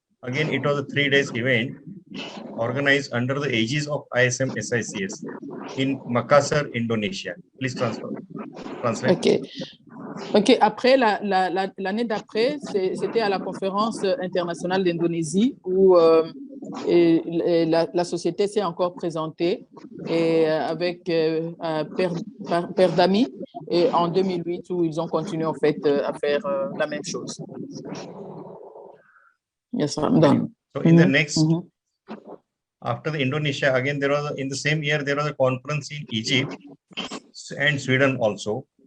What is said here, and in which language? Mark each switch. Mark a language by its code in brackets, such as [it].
[en] Again, it was a 3 days event organized under the aegis of ISMSICS in Makassar, Indonesia. Please translate. OK. [fr] OK, après, l'année d'après, c'était à la conférence internationale d'Indonésie où la société s'est encore présentée et avec Père d'Ami et en 2008 où ils ont continué en fait à faire la même chose. [en] Yes, I'm done. So in the next, after the Indonesia, again, there was in the same year, there was a conference in Egypt and Sweden also.